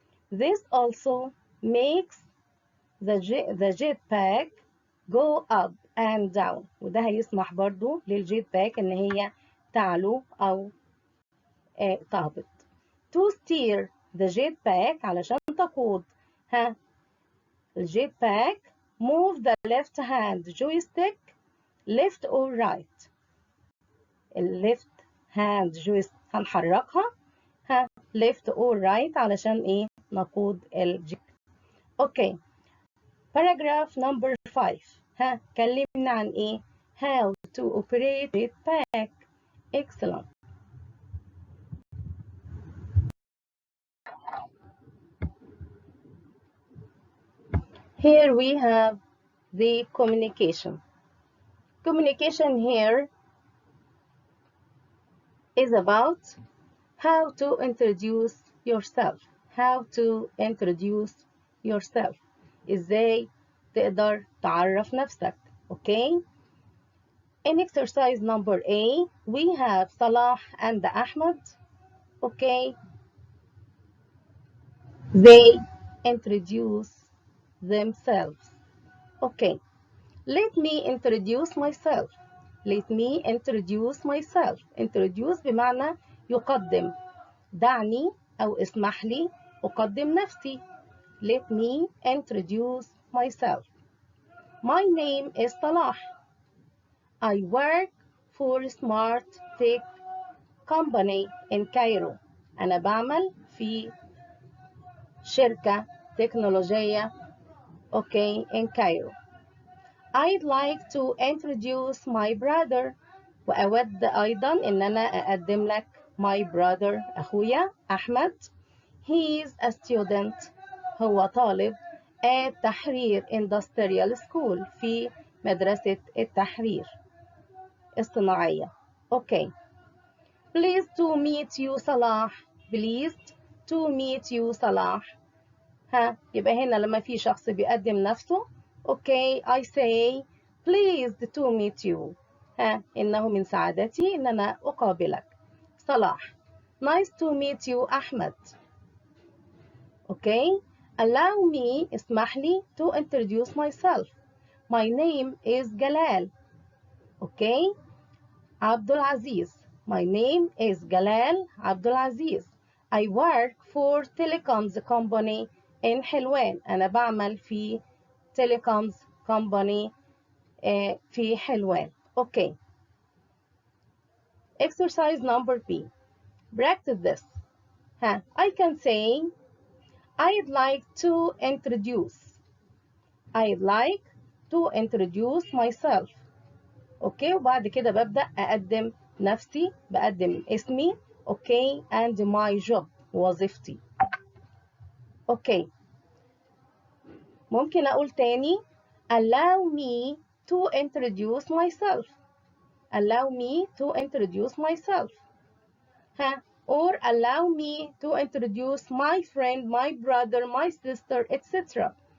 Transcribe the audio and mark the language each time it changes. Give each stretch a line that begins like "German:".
English: This also makes the jet pack go up and down
Arabic: وده هيسمح برضو للجيت باك ان هي تعلو او تهبط.
English: To steer the jet pack
Arabic: علشان تقود الجيت باك
English: move the left hand joystick left or right.
Arabic: الليفت هاند joystick هنحركها
English: left or right
Arabic: علشان إيه نقود الجيت. أوكي.
English: paragraph number 5.
Arabic: ها كلمنا عن إيه؟
English: how to operate jetpack. excellent. Here we have the communication. Communication here is about how to introduce yourself. How to introduce yourself.
Arabic: إزاي تقدر تعرف نفسك.
English: Okay. In exercise number A, we have Salah and Ahmed. Okay. They introduce themselves. Okay. Let me introduce myself. Let me introduce myself. Introduce
Arabic: بمعنى يقدم. دعني أو اسمح لي أقدم نفسي.
English: Let me introduce myself. My name is Salah. I work for smart tech company in Cairo.
Arabic: أنا بعمل في شركة تكنولوجية
English: in Cairo. I'd like to introduce my brother.
Arabic: وأود أيضا إن أنا أقدم لك
English: my brother
Arabic: أخويا أحمد.
English: He is a student.
Arabic: هو طالب at تحرير
English: industrial school
Arabic: في مدرسة التحرير الصناعية.
English: Pleased to meet you Salah. Pleased to meet you Salah.
Arabic: يبقى هنا لما في شخص بيقدم نفسه
English: I say pleased to meet you.
Arabic: إنه من سعادتي إن أنا أقابلك. صلاح.
English: Nice to meet you أحمد. Allow me
Arabic: اسمح لي
English: to introduce myself. My name is Jalal.
Arabic: عبد العزيز.
English: My name is Jalal عبد العزيز. I work for telecoms company in حلوان.
Arabic: أنا بعمل في
English: telecoms company
Arabic: في حلوان.
English: Exercise number B. Practice this. I can say I'd like to introduce. I'd like to introduce myself.
Arabic: وبعد كده ببدأ أقدم نفسي بقدم اسمي
English: and my job
Arabic: وظيفتي. ممكن أقول تاني
English: allow me to introduce myself. Allow me to introduce myself. Or allow me to introduce my friend, my brother, my sister, etc.